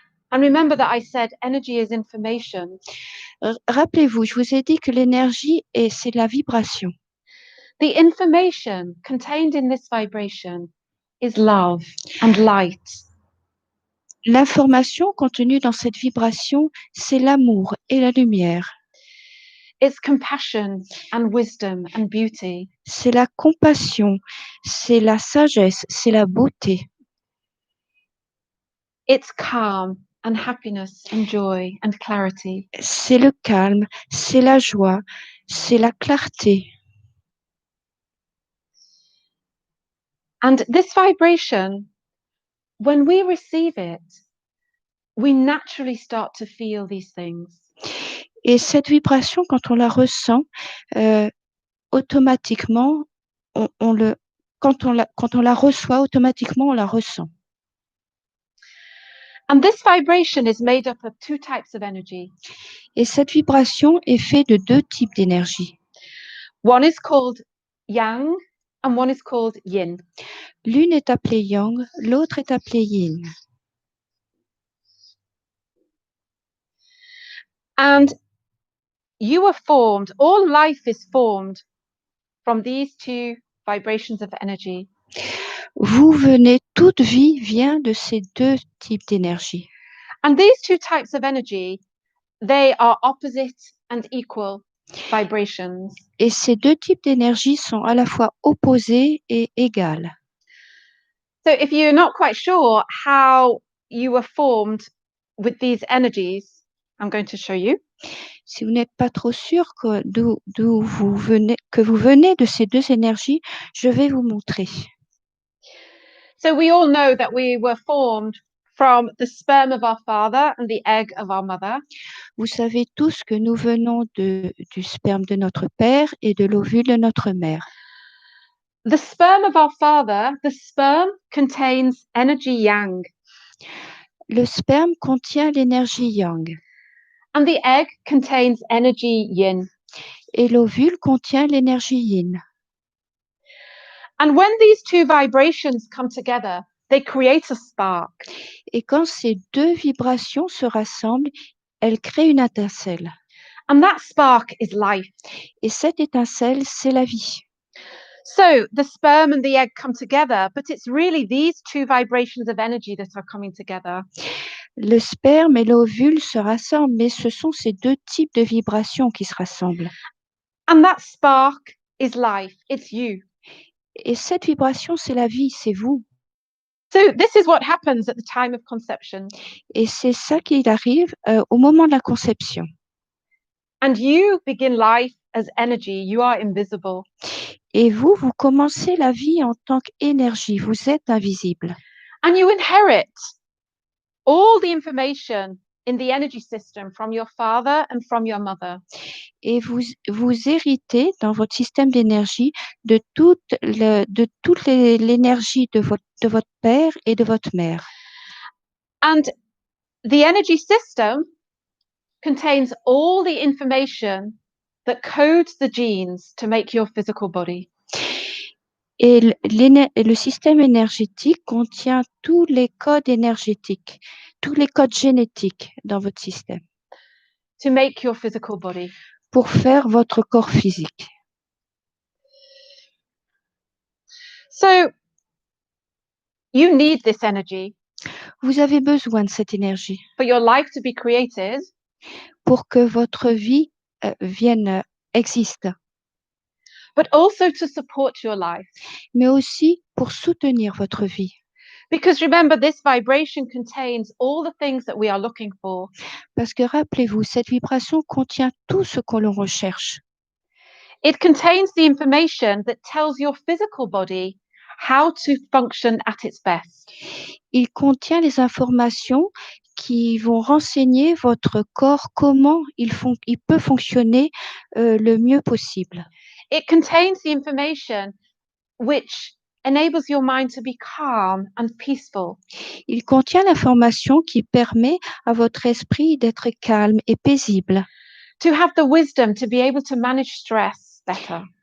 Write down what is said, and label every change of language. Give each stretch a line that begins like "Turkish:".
English: And remember that I said energy is information.
French: Rappelez-vous, je vous ai dit que l'énergie, c'est la vibration.
English: The information contained in this vibration is love and light.
French: L'information contenue dans cette vibration, c'est l'amour et la lumière.
English: It's compassion and wisdom and beauty.
French: C'est la compassion, c'est la sagesse, c'est la beauté.
English: It's calm and happiness and joy and clarity.
French: C'est le calme, c'est la joie, c'est la clarté.
English: And this vibration, when we receive it, we naturally start to feel these things.
French: Et cette vibration, quand on la ressent, automatiquement, quand on la reçoit, automatiquement, on la ressent.
English: And this vibration is made up of two types of energy.
French: Et cette vibration est faite de deux types d'énergie.
English: One is called yang and one is called yin.
French: L'une est appelée yang, l'autre est appelée yin.
English: And you are formed, all life is formed from these two vibrations of energy.
French: Vous venez, toute vie vient de ces deux types d'énergie.
English: And these two types of energy, they are opposite and equal vibrations.
French: Et ces deux types d'énergie sont à la fois opposés et égales.
English: So if you're not quite sure how you were formed with these energies, I'm going to show you.
French: Si vous n'êtes pas trop sûr d'où vous venez de ces deux énergies, je vais vous montrer.
English: So we all know that we were formed from the sperm of our father and the egg of our mother.
French: Vous savez tous que nous venons du sperme de notre père et de l'ovule de notre mère.
English: The sperm of our father, the sperm contains energy yang.
French: Le sperme contient l'énergie yang.
English: And the egg contains energy yin.
French: Et l'ovule contient l'énergie yin.
English: And when these two vibrations come together, they create a spark.
French: Et quand ces deux vibrations se rassemblent, elles créent une étincelle.
English: And that spark is life.
French: Et cette étincelle, c'est la vie.
English: So the sperm and the egg come together, but it's really these two vibrations of energy that are coming together.
French: Le sperme et l'ovule se rassemblent, mais ce sont ces deux types de vibrations qui se rassemblent.
English: And that spark is life. It's you.
French: Et cette vibration, c'est la vie, c'est vous.
English: So this is what happens at the time of conception.
French: Et c'est ça qui arrive au moment de la conception.
English: And you begin life as energy. You are invisible.
French: Et vous commencez la vie en tant qu'énergie. Vous êtes invisible.
English: And you inherit all the information in the energy system from your father and from your mother.
French: Et vous héritez dans votre système d'énergie de toute l'énergie de votre père et de votre mère.
English: And the energy system contains all the information that codes the genes to make your physical body.
French: Et le système énergétique contient tous les codes énergétiques, tous les codes génétiques dans votre système.
English: To make your physical body.
French: Pour faire votre corps physique.
English: So, you need this energy.
French: Vous avez besoin de cette énergie.
English: For your life to be created.
French: Pour que votre vie existe.
English: But also to support your life.
French: Mais aussi pour soutenir votre vie.
English: Because remember, this vibration contains all the things that we are looking for.
French: Parce que rappelez-vous, cette vibration contient tout ce que l'on recherche.
English: It contains the information that tells your physical body how to function at its best.
French: Il contient les informations qui vont renseigner votre corps comment il peut fonctionner le mieux possible.
English: It contains the information which enables your mind to be calm and peaceful.
French: Il contient l'information qui permet à votre esprit d'être calme et paisible.
English: To have the wisdom to be able to manage stress better.